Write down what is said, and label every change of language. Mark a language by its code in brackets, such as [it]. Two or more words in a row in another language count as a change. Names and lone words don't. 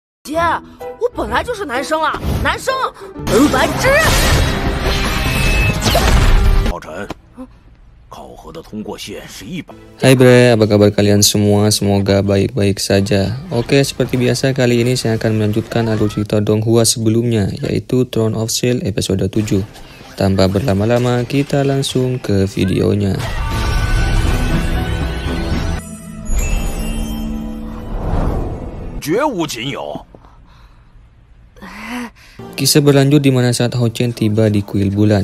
[zh] 姐，我本来就是男生啊，男生，白痴。浩辰，考核的通过线是100。 [id] Hai bre, apa kabar kalian semua? Semoga baik-baik saja. Oke, seperti biasa kali ini saya akan melanjutkan alur cerita Donghua sebelumnya, yaitu Throne of Steel episode 7. Tanpa berlama-lama, kita langsung ke videonya. Kisah berlanjut di mana saat Hao Chen tiba di kuil bulan.